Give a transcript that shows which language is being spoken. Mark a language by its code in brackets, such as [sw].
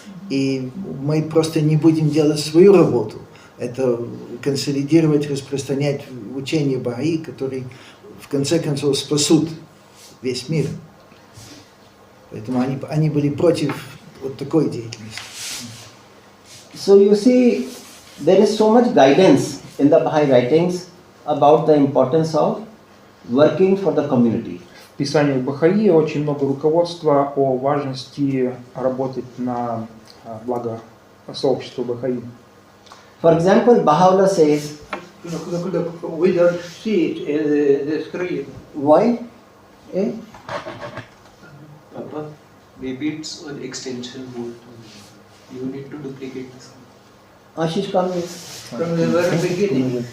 [ru] И мы просто не будем делать свою работу. Это консолидировать, распространять учение Бахаи, которые в конце концов спасут весь мир. Поэтому они были против вот такой деятельности. [en] So you see, there is so much guidance in the Baha'i writings about the importance of working for the community. [ru] В писаниях Бахаи очень много руководства о важности работать на благо сообщества Бахаи. [en] For example, Baha'u'llah says, we don't see it in the screen. why? Papa, maybe it's an extension bolt. You need to duplicate this. Ashish, come here. From the very beginning.